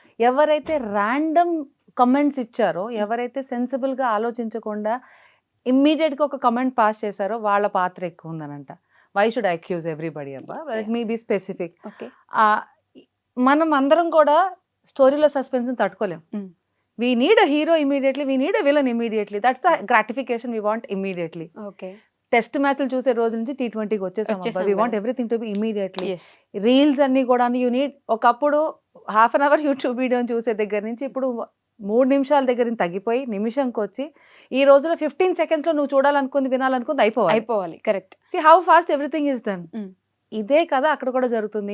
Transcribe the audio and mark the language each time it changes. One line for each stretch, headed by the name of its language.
Telugu: ఎవరైతే random comments ఇచ్చారో, ఎవరైతే సెన్సిబుల్ గా ఆలోచించకుండా ఇమ్మీడియట్ గా ఒక కమెంట్ పాస్ చేశారో వాళ్ళ పాత్ర ఎక్కువ ఉందనంట.
English: Why should I accuse everybody అబ్బా? Let me be specific. Okay.
Telugu: మనం అందరం కూడా స్టోరీలో సస్పెన్స్ తట్టుకోలేం.
English: We need a hero immediately, we need a villain immediately. That's the gratification we want immediately. Okay.
Telugu: Test మ్యాచ్లు చూసే రోజు నుంచి T20కి వచ్చేసాం.
English: We want
Telugu: కదా.
English: everything to be immediately. Yes.
Telugu: Reels అన్ని కూడా యూ నీడ్ ఒకప్పుడు హాఫ్ అన్ అవర్ యూట్యూబ్ వీడియోని చూసే దగ్గర నుంచి ఇప్పుడు 3 నిమిషాల దగ్గర నుంచి తగ్గిపోయి నిమిషంకి వచ్చి ఈ రోజులో 15 సెకండ్స్లో నువ్వు చూడాలనుకుంది వినాలనుకుంది అయిపోవాలి. Correct.
English: See how fast everything is done. Mm.
Telugu: ఇదే కదా అక్కడ కూడా జరుగుతుంది.